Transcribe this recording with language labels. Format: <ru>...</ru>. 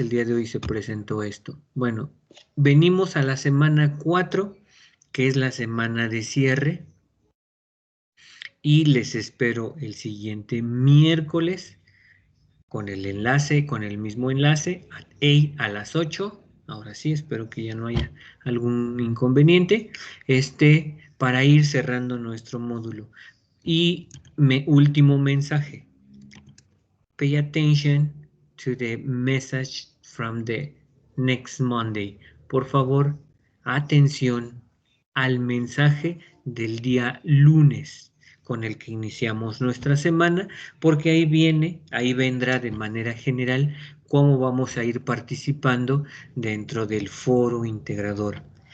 <es>El día de hoy se presentó esto. Bueno, venimos a la semana 4, que es la semana de cierre, y les espero el siguiente miércoles con el mismo enlace, a las 8. Ahora sí, espero que ya no haya algún inconveniente, para ir cerrando nuestro módulo. Y último mensaje.</es> <en>Pay attention to the message from the next Monday.</en> <es>Por favor, atención al mensaje del día lunes con el que iniciamos nuestra semana, porque ahí vendrá de manera general cómo vamos a ir participando dentro del foro integrador.</es>